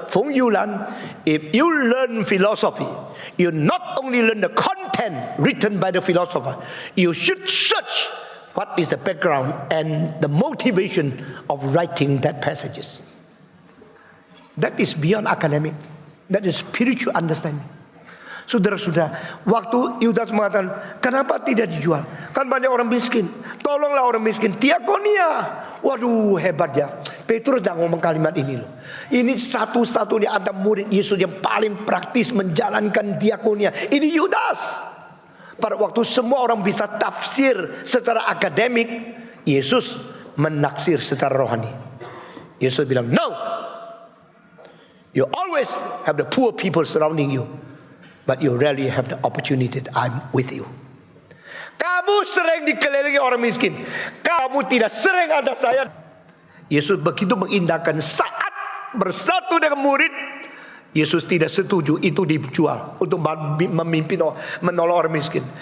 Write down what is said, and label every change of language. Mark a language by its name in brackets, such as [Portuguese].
[English] Feng Yulan, if you learn philosophy, you not only learn the content written by the philosopher, you should search what is the background and the motivation of writing that passages. That is beyond academic. That is spiritual understanding. [Indonesian] Saudara-saudara, waktu Yudas mengatakan, "Kenapa tidak dijual? Kan banyak orang miskin. Tolonglah orang miskin." Diakonia. Waduh, hebat ya. Petrus dah ngomong kalimat ini loh. Ini satu-satunya ada murid Yesus yang paling praktis menjalankan diakonia. Ini Yudas. Pada waktu semua orang bisa tafsir secara akademik, Yesus menaksir secara rohani. Yesus bilang, "No, [English] You always have the poor people surrounding you, but you rarely have the opportunity that I'm with you. [Indonesian] Kamu sering dikelilingi orang miskin. Kamu tidak sering ada saya. Yesus begitu mengindahkan saat bersatu dengan murid. Yesus tidak setuju itu dijual untuk memimpin, menolong orang miskin.